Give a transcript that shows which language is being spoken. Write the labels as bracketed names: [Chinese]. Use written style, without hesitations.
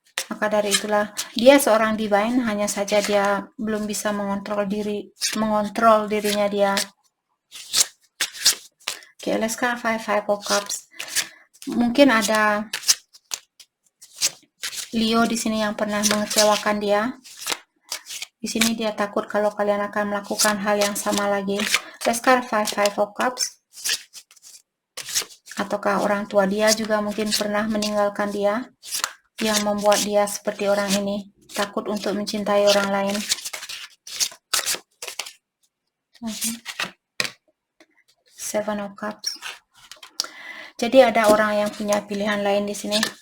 [Indonesian] Maka dari itulah dia seorang divine, hanya saja dia belum bisa mengontrol dirinya dia. [English] Okay, let's clarify Five of Cups. [Indonesian] Mungkin ada Leo di sini yang pernah mengecewakan dia. Di sini dia takut kalau kalian akan melakukan hal yang sama lagi. [English] Let's clarify Five of Cups. [Indonesian] Ataukah orang tua dia juga mungkin pernah meninggalkan dia, yang membuat dia seperti orang ini, takut untuk mencintai orang lain. Seven of Cups. Jadi ada orang yang punya pilihan lain di sini.